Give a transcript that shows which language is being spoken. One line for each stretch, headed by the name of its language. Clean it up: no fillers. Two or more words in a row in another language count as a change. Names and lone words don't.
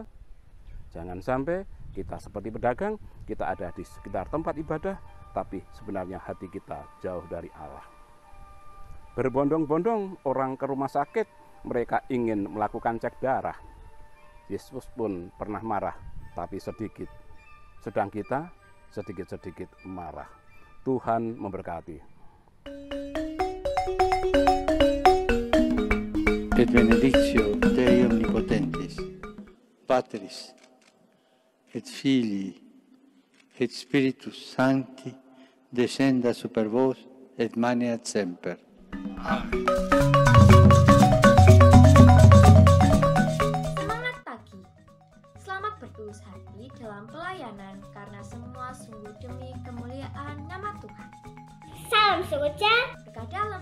Indonesian: Jangan sampai kita seperti pedagang, kita ada di sekitar tempat ibadah, tapi sebenarnya hati kita jauh dari Allah. Berbondong-bondong orang ke rumah sakit, mereka ingin melakukan cek darah. Yesus pun pernah marah, tapi sedikit. Sedang kita sedikit-sedikit marah. Tuhan memberkati.
Latin: Et benedictio Dei Omnipotentis, Patris, et Filii, et Spiritus Sancti, descenda super vos, et maneat semper. Amen.
Indonesian: Semangat pagi. Selamat bertulus hati dalam pelayanan karena semua sungguh demi kemuliaan nama Tuhan. Salam sejahtera, Berkah dalam.